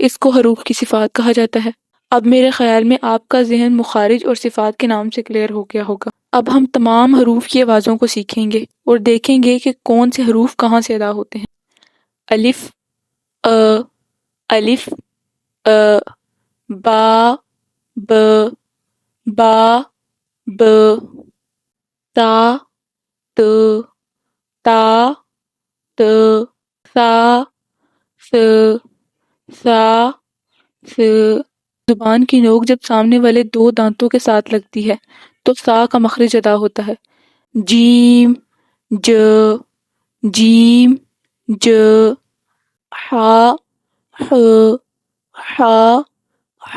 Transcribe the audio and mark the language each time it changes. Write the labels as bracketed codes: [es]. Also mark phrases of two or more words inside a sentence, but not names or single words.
[ur] اس کو حروف کی صفات کہا جاتا ہے۔ اب میرے خیال میں آپ کا ذہن مخارج اور صفات کے نام سے کلیئر ہو گیا ہوگا۔ اب ہم تمام حروف کی آوازوں کو سیکھیں گے اور دیکھیں گے کہ کون سے حروف کہاں سے ادا ہوتے ہیں۔ الف، الف، با، ب، با، ب، تا، ت، تا، ت، ثا، ث، ثا، ث۔ زبان کی نوک جب سامنے والے دو دانتوں کے ساتھ لگتی ہے تو سا کا مخرج ادا ہوتا ہے۔ جیم، ج، جیم، ج، حا، ح، حا، ح۔